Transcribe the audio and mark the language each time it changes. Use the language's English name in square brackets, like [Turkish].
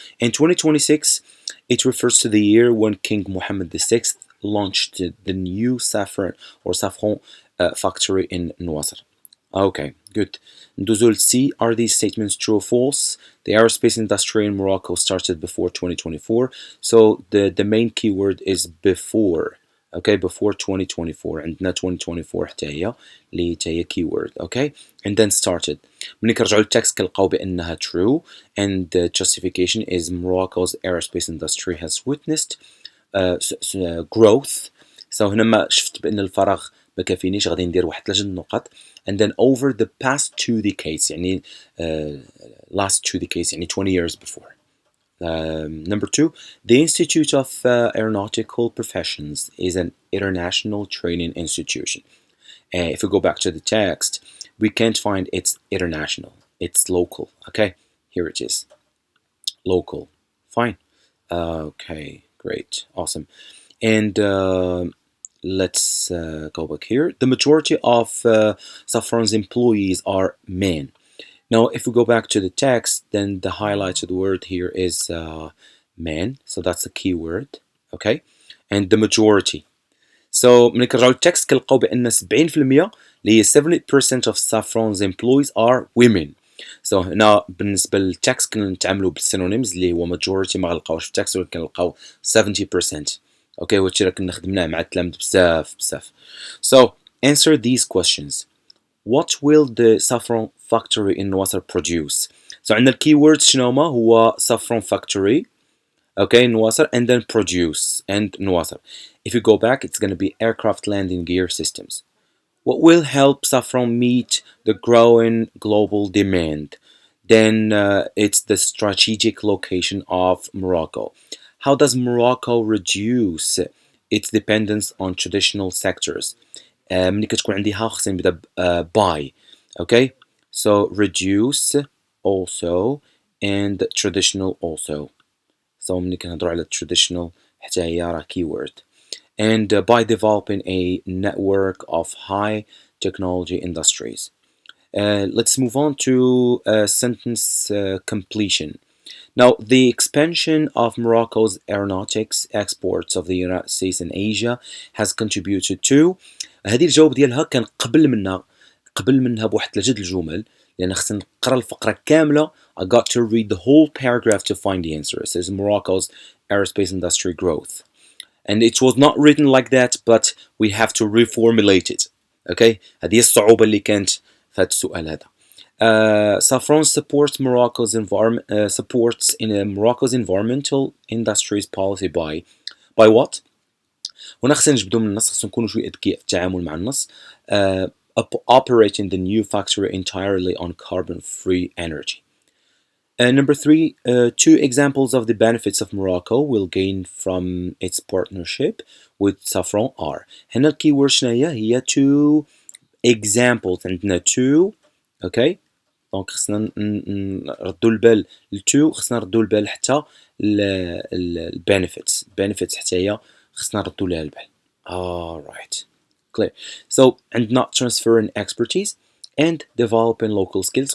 [English] In 2026, it refers to the year when King Mohammed VI launched the new saffron factory in Nawasr. Okay, good. Nduzul C, are these statements true or false? The aerospace industry in Morocco started before 2024. So the main keyword is before. Okay, before 2024. [Arabic] عندنا 2024 حتى هي اللي هي keyword. [English] Okay, and then started. [Arabic] ملي كنرجعوا للتكست كنلقاو بأنها [English] true, and the justification is Morocco's aerospace industry has witnessed growth. [Arabic] So هنا ما شفت بأن الفراغ ما كافينيش، غادي ندير واحد 3 نقط. [English] And then over the past 2 decades يعني last 2 decades يعني 20 years before. Number 2, the Institute of Aeronautical Professions is an international training institution. If we go back to the text, we can't find it's international. It's local. Okay, here it is. Local. Fine. Okay, great. Awesome. And let's go back here. The majority of Safran's employees are men. Now, if we go back to the text, then the highlighted word here is man. So that's a key word. Okay. And the majority. [Arabic] So ملي كنرجعوا للتكست كنلقاو بأن 70% اللي هي [English] 70% of Safran's employees are women. [Arabic] So هنا بالنسبة للتكست كنتعاملوا بالسينونيمز اللي هو majority ما غنلقاوش في التكست، ولكن كنلقاو 70%. Okay, وهادشي راه كنا خدمناه مع التلاميذ بزاف. [English] So answer these questions. What will the saffron factory in Nawasr produce? So [Arabic] عندنا الكيوردز شنو هما؟ هو [English] saffron factory, okay, Nawasr, and then produce and Nawasr. If you go back, it's going to be aircraft landing gear systems. What will help Saffron meet the growing global demand? Then it's the strategic location of Morocco. How does Morocco reduce its dependence on traditional sectors? [Arabic] ملي كتكون عندي ها خصني نبدا by. [English] Okay, so reduce also and traditional also. [Arabic] So ملي كنهضروا على traditional حتى هي راه keyword. [English] And by developing a network of high technology industries. Let's move on to sentence completion. Now, the expansion of Morocco's aeronautics exports of the United States and Asia has contributed to. [Arabic] هذه الجواب ديالها كان قبل منها بواحد 3 الجمل لأن خصنا نقرا الفقرة كاملة. [English] I got to read the whole paragraph to find the answer. It says Morocco's aerospace industry growth. And it was not written like that, but we have to reformulate it. Okay? [Arabic] هذه الصعوبة اللي كانت في هذا السؤال هذا. [English] Saffron supports Morocco's environmental industries policy by what? [Arabic] هنا خصنا نجبدو من النص، خصنا نكونوا شوية أذكياء في التعامل مع النص. [English] Operating the new factory entirely on carbon-free energy. Number 3, 2 examples of the benefits of Morocco will gain from its partnership with Saffron are. [Arabic] هنا الكيورد شناهي؟ هي 2 examples. عندنا 2. okay. دونك خصنا نردو البال ل2، خصنا نردو البال حتى البنفيتس حتى هي خصنا نردو لها البال. [English] alright, clear. So عندنا transferring expertise and developing local skills.